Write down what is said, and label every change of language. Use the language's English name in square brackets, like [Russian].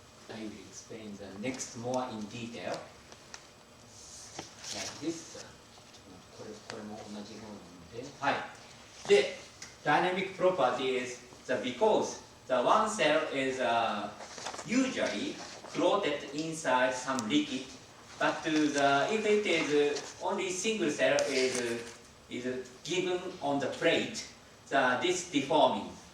[English] I will explain the next more in detail. Like this. [Japanese] これも同じものなので、はい。 [English] で、dynamic property is because the one cell is usually floated inside some liquid, but if it is only single cell is given on the plate, this deforming.